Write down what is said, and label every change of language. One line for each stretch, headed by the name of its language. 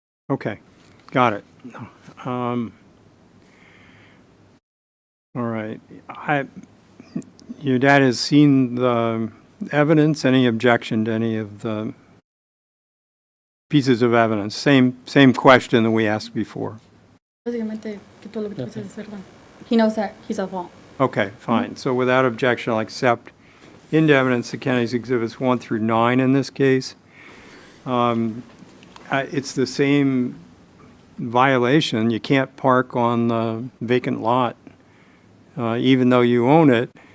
English: Okay. Got it. All right. Your dad has seen the evidence. Any objection to any of the pieces of evidence? Same question that we asked before.
Spanish: Básicamente, que todo lo que tú dices es verdad.
English: He knows that he's at fault. Okay, fine. So without objection, I'll accept into evidence the county's exhibits 1 through 9 in this case. It's the same violation. You can't park on the vacant lot, even though you own it.